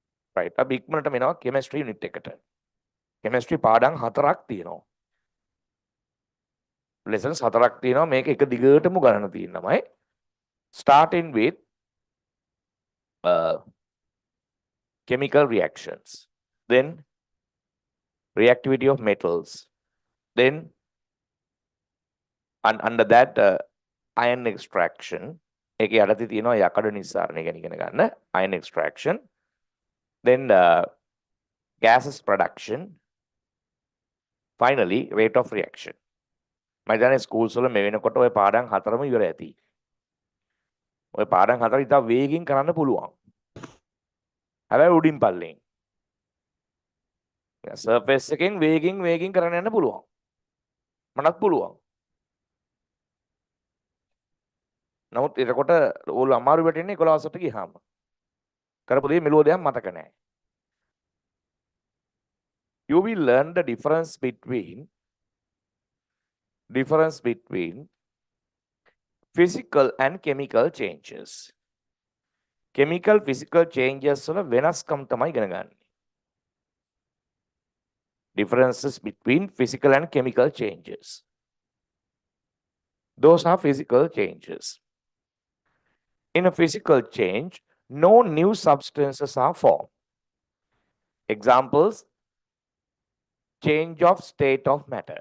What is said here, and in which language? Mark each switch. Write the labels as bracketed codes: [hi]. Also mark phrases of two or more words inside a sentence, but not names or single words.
[en] right. [si] අපි ඉක්මනට මෙනවා [en] chemistry unit [si] එකට. chemistry පාඩම් 4ක් තියෙනවා. lessons 4ක් තියෙනවා. මේක එක දිගටම ගණන තියෙනමයි. [en] Starting with chemical reactions, then reactivity of metals, then under that iron extraction, [si] ඒකේ යටතේ තියෙනවා යකඩ නිස්සාරණය ගැන ඉගෙන ගන්න, [en] iron extraction, then gases production, finally rate of reaction. [si] මම හිතන්නේ ස්කූල්ස් වල මේ වෙනකොට ඔය පාඩම් 4ම ඉවර ඇති. ඔය පාඩම් 4 ඉතා වේගින් කරන්න පුළුවන්. හැබැයි උඩින් පල්ලෙන්. සර්ෆේස් එකෙන් වේගින් කරන්න යන්න පුළුවන්. මනත් පුළුවන්. නමුත් එතකොට ඕගොල්ලෝ අමාරු වෙටෙන්නේ 11ට ගියාම. කරපු දේ මෙලෝ දෙයක් මතක නැහැ. [en] You will learn the difference between physical and chemical changes. Chemical physical changes [si] වල වෙනස්කම් තමයි ඉගෙන ගන්න. [en] Differences between physical and chemical changes. Those are physical changes. In a physical change, no new substances are formed. Examples: change of state of matter.